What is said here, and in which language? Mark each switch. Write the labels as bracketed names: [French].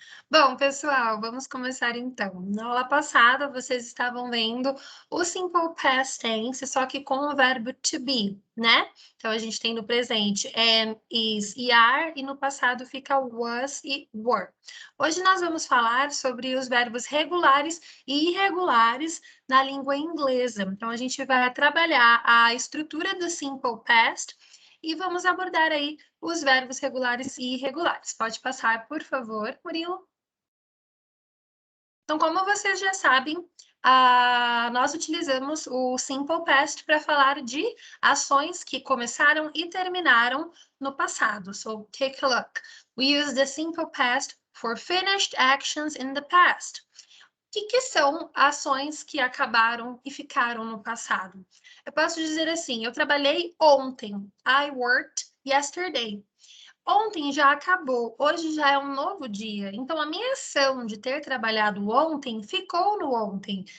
[Portuguese] Bom, pessoal, vamos começar então. Na aula passada, vocês estavam vendo o Simple Past Tense, só que com o verbo to be, né? Então, a gente tem no presente am, is e are, e no passado fica was e were. Hoje nós vamos falar sobre os verbos regulares e irregulares na língua inglesa. Então, a gente vai trabalhar a estrutura do Simple Past e vamos abordar aí os verbos regulares e irregulares. Pode passar, por favor, Murilo? Então, como vocês já sabem, nós utilizamos o Simple Past para falar de ações que começaram e terminaram no passado. [English] So, take a look. We use the Simple Past for finished actions in the past. [Portuguese] O que são ações que acabaram e ficaram no passado? Eu posso dizer assim, eu trabalhei ontem. [English] I worked yesterday. [Portuguese] Ontem já acabou, hoje já é um novo dia. Então, a minha ação de ter trabalhado ontem ficou no ontem.